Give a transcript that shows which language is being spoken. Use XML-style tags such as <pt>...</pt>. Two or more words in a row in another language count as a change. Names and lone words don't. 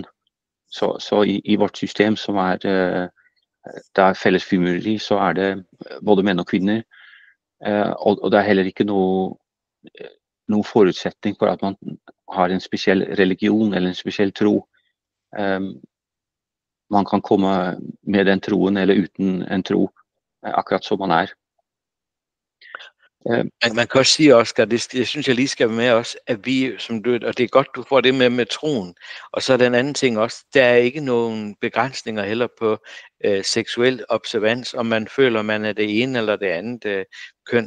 <no>Så i vårt system, som er der fælles frimureri, så er det både menn og kvinner, og det er heller ikke noen forutsetning for at man har en speciell religion eller en speciell tro. man kan komme med den troen eller uten en tro, akkurat som man er.</no> <da>Man kan også sige, Oscar, det synes jeg lige skal være med også, at vi, som du, og det er godt, du får det med troen, og så er den anden ting også, der er ikke nogen begrænsninger heller på seksuel observans, om man føler, man er det ene eller det andet køn.</da>